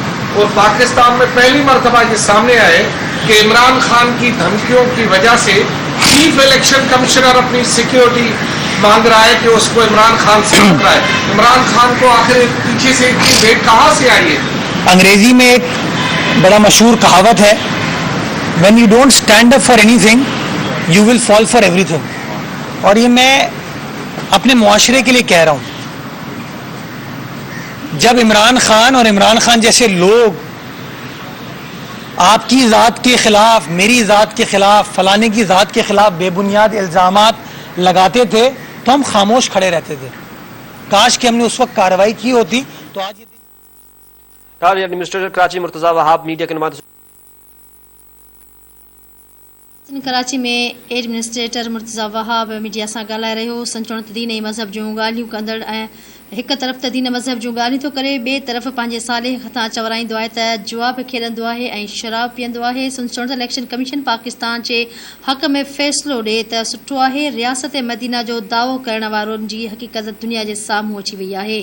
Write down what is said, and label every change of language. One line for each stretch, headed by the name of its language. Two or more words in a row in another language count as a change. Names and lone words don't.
Urdu: اور پاکستان میں پہلی مرتبہ یہ سامنے آئے کہ عمران خان کی دھمکیوں کی وجہ سے
English: Chief Election Commissioner
Urdu: اپنی سیکیورٹی مانگ رہا ہے کہ اس کو عمران خان سے خطرہ ہے. عمران خان کو آخر پیچھے سے اتنی بھیٹ کہاں سے آئی ہے؟ انگریزی میں ایک بڑا مشہور کہاوت ہے,
English: when you don't stand up for anything you will fall for everything.
Urdu: اور یہ میں اپنے معاشرے کے لیے کہہ رہا ہوں، جب عمران خان اور عمران خان جیسے لوگ آپ کی ذات کے خلاف، میری ذات کے خلاف، فلانے کی ذات کے خلاف بے بنیاد الزامات لگاتے تھے تو ہم خاموش کھڑے رہتے تھے. کاش کہ ہم نے اس وقت کارروائی کی ہوتی تو آج یہ ایڈمنسٹریٹر کراچی مرتضی وہاب میڈیا کے نمائندے. کراچی میں ایڈمنسٹریٹر مرتضی وہاب میڈیا سے
Sindhi: ڳالهائي رهيو. संचुण त दीन ऐं मज़हब जूं ॻाल्हियूं कंदड़ ऐं हिकु तरफ़ त दीन मज़हब जूं ॻाल्हियूं थो करे, ॿिए तरफ़ पंहिंजे साले खां चवराईंदो आहे त जुआ बि खेॾंदो आहे ऐं शराब पीअंदो आहे. संचुण त इलेक्शन कमीशन पाकिस्तान जे हक़ में फ़ैसिलो ॾिए त सुठो आहे. रियासत मदीना जो दावो करण वारनि जी हक़ीक़त दुनिया जे साम्हूं अची वई आहे.